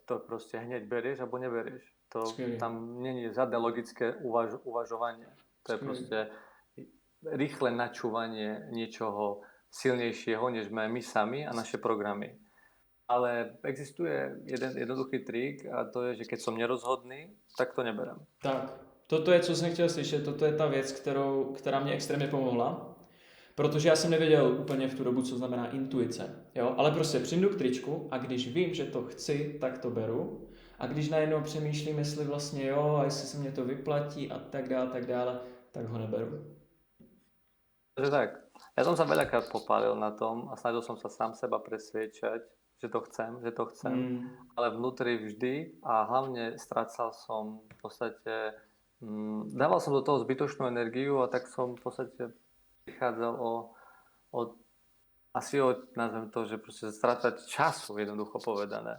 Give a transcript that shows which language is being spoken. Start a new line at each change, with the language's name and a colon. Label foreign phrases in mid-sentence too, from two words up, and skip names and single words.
Slovak: To proste hneď berieš alebo neberieš. Tam nie je žiadne logické uvažovanie. To je proste rýchle načúvanie niečoho silnejšieho, než sme my sami a naše programy. Ale existuje jeden jednoduchý trik a to je, že keď som nerozhodný, tak to neberem.
Czech: Tak, toto je, co jsem chtěl slyšet, toto je ta věc, která mě extrémně pomohla, protože já jsem nevěděl úplně v tu dobu, co znamená intuice, jo? Ale prostě přijdu k tričku a když vím, že to chci, tak to beru a když najednou přemýšlím, jestli vlastně jo, a jestli se mě to vyplatí a tak dále, tak ho neberu. Takže tak,
Slovak: ja som sa veľakrát popálil na tom a snažil som sa sám seba presviečať, že to chcem, ale vnútri vždy a hlavne strácal som v podstate, dával som do toho zbytočnú energiu a tak som v podstate prichádzal nazvem to, že proste strácať času, jednoducho povedané.